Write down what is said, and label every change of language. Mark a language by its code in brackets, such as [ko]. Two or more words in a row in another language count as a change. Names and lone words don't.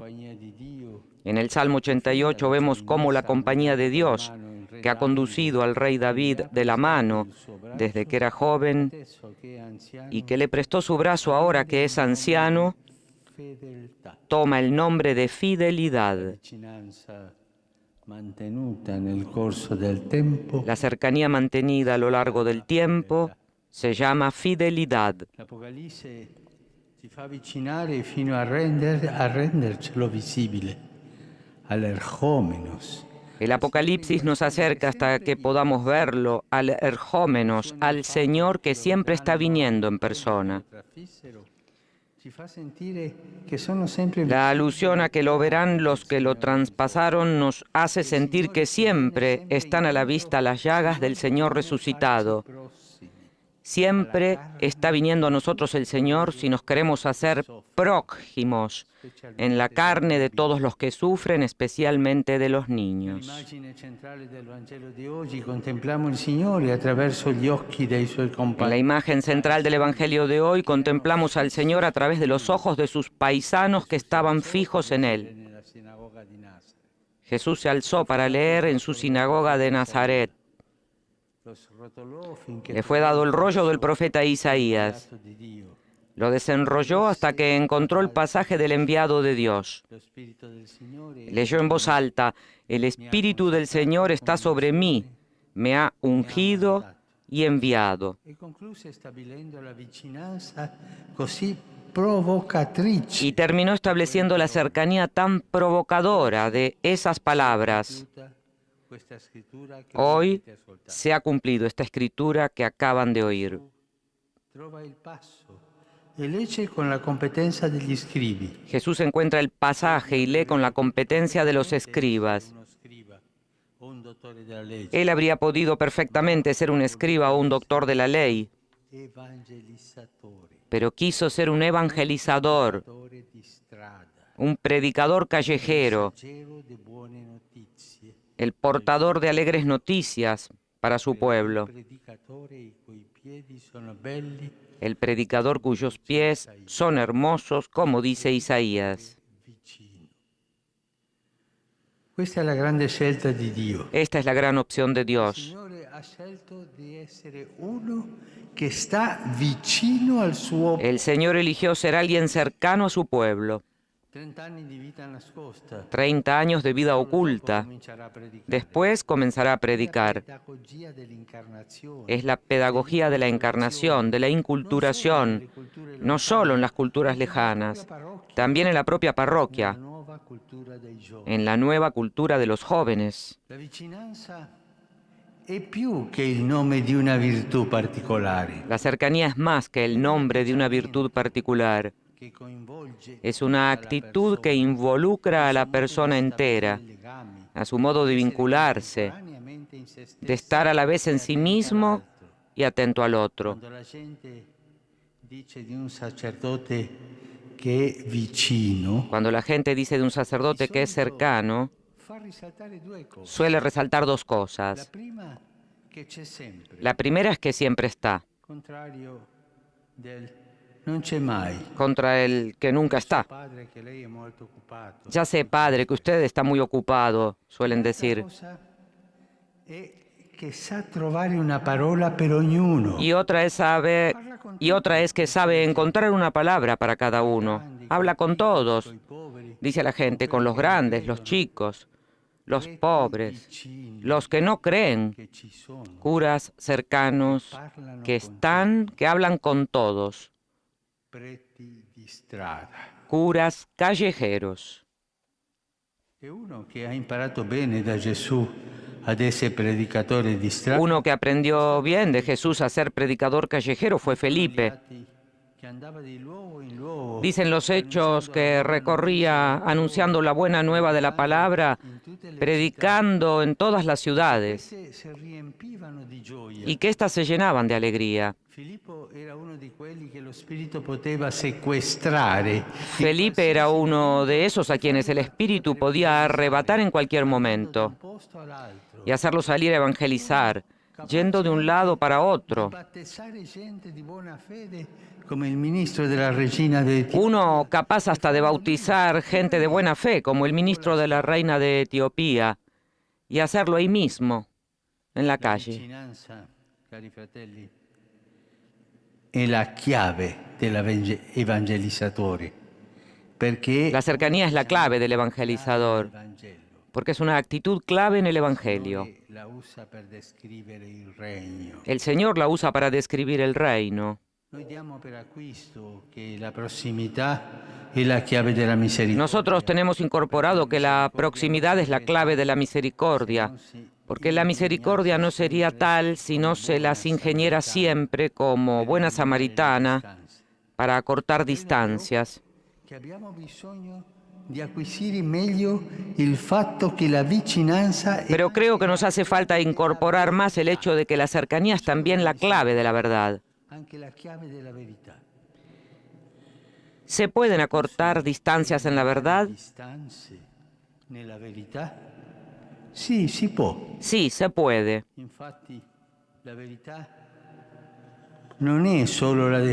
[es] En el Salmo 88 vemos cómo la compañía de Dios, que ha conducido al rey David de la mano desde que era joven y que le prestó su brazo ahora que es anciano, toma el nombre de fidelidad. La cercanía mantenida a lo largo del tiempo se llama fidelidad. [it] L'Apocalisse ci fa avvicinare fino a rendercelo visibile, all'erchomenos. [es] El Apocalipsis nos acerca hasta que podamos verlo, al erjómenos, al Señor que siempre está viniendo en persona. [it] Ci fa sentire che sono sempre [es] La alusión a que lo verán los que lo traspasaron nos hace sentir que siempre están a la vista las llagas del Señor resucitado. Siempre está viniendo a nosotros el Señor si nos queremos hacer prójimos en la carne de todos los que sufren, especialmente de los niños. [it] L'immagine centrale del Vangelo di oggi contempliamo il Signore attraverso gli occhi dei suoi [es] En la [it] compagni. [es] imagen central del Evangelio de hoy contemplamos al Señor a través de los ojos de sus paisanos que estaban fijos en Él. [it] Nella sinagoga di Nazareth. [es] Jesús se alzó para leer en su sinagoga de Nazaret. [it] Los rotolò finché [es] Le fue dado el rollo del profeta Isaías. [it] di Dio. [es] Lo desenrolló hasta que encontró el pasaje del enviado de Dios. [it] Lo Spirito del Signore [es] Leyó en voz alta, el Espíritu del Señor está sobre mí, me ha ungido y enviado. [it] e concluse stabilendo la vicinanza così provocatrice. [es] Y terminó estableciendo la cercanía tan provocadora de esas palabras. [it] Questa scrittura che [es] Hoy [it] avete ascoltato. [es] se ha cumplido esta escritura que acaban de oír. [it] Trova il passo e legge con la competenza degli scribi. [es] Jesús encuentra el pasaje y lee con la competencia de los escribas. [it] Uno scriba o un dottore della legge. [es] Él habría podido perfectamente ser un escriba o un doctor de la ley, [it] Evangelizzatore. [es] pero quiso ser un evangelizador, [it] Dottore di strada. [es] un predicador callejero, [it] Messaggero di buone notizie. [es] el portador de alegres noticias para su pueblo, [it] Predicatore i cui piedi sono belli, [es] el predicador cuyos pies son hermosos, como dice Isaías. [it] vicino. Questa è la grande scelta di Dio. [es] Esta es la gran opción de [it] Il [es] Dios. [it] Signore ha scelto di essere uno che sta vicino al suo [es] El Señor eligió ser alguien cercano a su pueblo. [it] 30 anni di vita nascosta. [es] 30 años de vida oculta. [it] Comincerà a predicare. [es] Después comenzará a predicar. [it] Pedagogia dell'incarnazione. [es] Es la pedagogía de la encarnación, de la inculturación, no solo en las culturas lejanas, también en la propia parroquia, [it] La nuova cultura dei giovani. [es] en la nueva cultura de los jóvenes. [it] La vicinanza è più che il nome di una virtù particolare, [es] La cercanía es más que el nombre de una virtud particular. [it] che coinvolge [es] Es una actitud que involucra a la persona entera, [it] legami, [es] a su modo de vincularse, [it] contemporaneamente in se stessa. [es] de estar a la vez en sí mismo y atento al otro. [it] Quando la gente dice di un sacerdote che è vicino, [es] Cuando la gente dice de un sacerdote que es cercano, [it] fa risaltare due cose. [es] suele resaltar dos [it] La [es] cosas. [it] prima, che c'è sempre, [es] La primera es que siempre está. [it] contrario del non c'è mai. [es] contra el que nunca está. [it] Padre, che lei è molto occupato. [es] Ya sé, padre, que usted está muy ocupado, suelen [it] L'altra [es] decir. [it] cosa è che sa trovare una parola per ognuno. [es] Y otra es que sabe encontrar una palabra para cada uno. Habla con todos, dice a la gente, con los grandes, los chicos, los pobres, los que no creen, [it] Che ci sono. [es] curas cercanos que están, que hablan con todos, [it] Preti di strada. [es] curas callejeros. [it] E uno che ha imparato bene da Gesù ad essere predicatore di strada. [es] Uno que aprendió bien de Jesús a ser predicador callejero fue Felipe. [it] Che andava di luogo in luogo. [es] Dicen los hechos que recorría anunciando la buena nueva de la palabra, predicando en todas las ciudades, [it] Se riempivano di gioia. [es] y que éstas se llenaban de alegría. [it] Filippo era uno di quelli che lo spirito poteva sequestrare. [es] Felipe era uno de esos a quienes el Espíritu podía arrebatar en cualquier momento [it] Posto all'altro. [es] y hacerlo salir a evangelizar, yendo de un lado para otro. [it] Battezzare gente di buona fede come il ministro della regina de Etiopia. [es] Uno capaz hasta de bautizar gente de buena fe, como el ministro de la reina de Etiopía, y hacerlo ahí mismo, en la calle. [it] Vicinanza, cari fratelli, è la chiave dell'evangelizzatore, perché [es] La cercanía es la clave del evangelizador, [it] il Vangelo [es] porque es una actitud clave en el Evangelio. [it] la usa per descrivere il regno. [es] El Señor la usa para describir el reino. [it] Noi diamo per acquisto che la prossimità è la chiave della misericordia. [es] Nosotros tenemos incorporado que la proximidad es la clave de la misericordia, porque la misericordia no sería tal si no se las ingeniera siempre como buena samaritana para acortar distancias. [it] Che abbiamo bisogno di acquisire meglio il fatto che la vicinanza è [es] Pero creo que nos hace falta incorporar más el hecho de que la cercanía es también la clave de la verdad. [it] anche la chiave della verità. [es] ¿Se pueden acortar distancias en la verdad? [it] Distanze nella verità? Sì, si può. [es] Sí, se puede. [it] Infatti la verità non è solo la